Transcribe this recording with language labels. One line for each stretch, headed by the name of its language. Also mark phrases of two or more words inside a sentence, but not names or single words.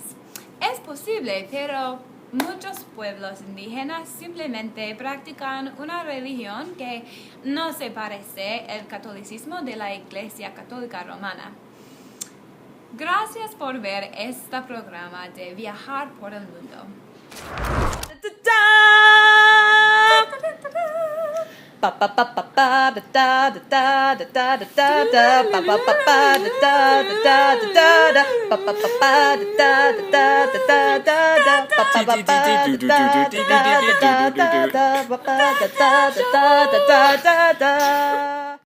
Spanish: Es posible, pero muchos pueblos indígenas simplemente practican una religión que no se parece al catolicismo de la Iglesia Católica Romana. Gracias por ver este programa de Viajar por el Mundo. Pa, pa, pa, pa, pa. da da da